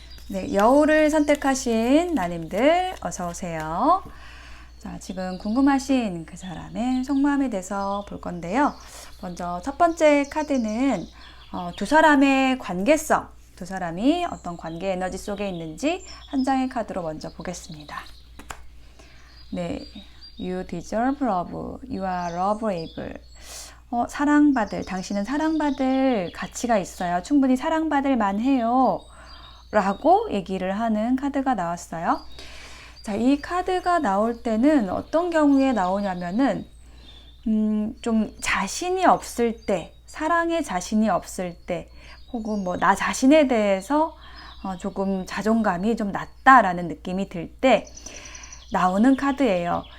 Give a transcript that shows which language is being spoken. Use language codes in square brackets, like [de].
[ko] 네, 여우를 선택하신 나님들 어서 오세요. 자, 지금 궁금하신 그 사람의 속마음에 대해서 볼 건데요. 먼저 첫 번째 카드는 두 사람의 관계성, 두 사람이 어떤 관계 에너지 속에 있는지 한 장의 카드로 먼저 보겠습니다. [en] 네, you deserve love, you are loveable. [ko] 사랑받을, 당신은 사랑받을 가치가 있어요. 충분히 사랑받을 만해요. 라고 얘기를 하는 카드가 나왔어요. 자, 이 카드가 나올 때는 어떤 경우에 나오냐면은, 좀 자신이 없을 때, 사랑에 자신이 없을 때, 혹은 뭐 나 자신에 대해서 조금 자존감이 좀 낮다라는 느낌이 들 때, 나오는 카드예요.